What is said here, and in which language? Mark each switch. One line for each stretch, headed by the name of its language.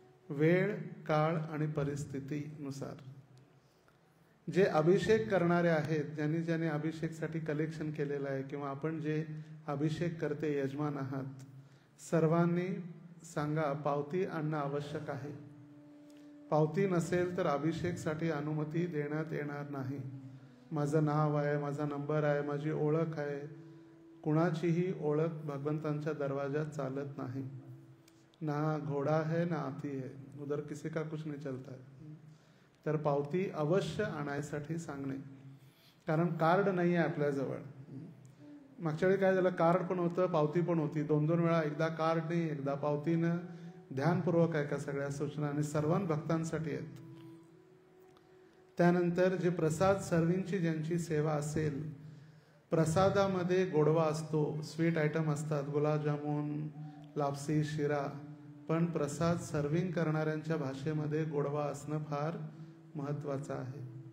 Marathi: वेळ, काळ आणि परिस्थितीनुसार. जे अभिषेक करणारे आहेत, ज्यांनी अभिषेकसाठी कलेक्शन केलेलं आहे किंवा आपण जे अभिषेक करते यजमान आहात, सर्वांनी सांगा पावती आणणं आवश्यक आहे. पावती नसेल तर अभिषेकसाठी अनुमती देण्यात येणार नाही. माझं नाव आहे, माझा नंबर आहे, माझी ओळख आहे. कुणाचीही ओळख भगवंतांच्या दरवाजात चालत नाही.
Hindi: ना घोडा है ना हाथी है, उधर किसी का कुछ नहीं चलता है.
Marathi: तर पावती अवश्य आणायसाठी सांगणे, कारण कार्ड नाही आहे आपल्याजवळ. मागच्या वेळी काय झालं, कार्ड पण होतं, पावती पण होती, 2-2 वेळा, एकदा कार्डने एकदा पावतीनं. ध्यानपूर्वक ऐका सगळ्या सूचना, आणि सर्वां भक्तांसाठी आहेत. त्यानंतर जे प्रसाद सर्विंगची ज्यांची सेवा असेल, प्रसादामध्ये गोडवा असतो, स्वीट आयटम असतात, गुलाबजामुन, लापसी, शिरा, पण प्रसाद सर्विंग करणाऱ्यांच्या भाषेमध्ये गोडवा असणं फार महत्त्वाचं आहे.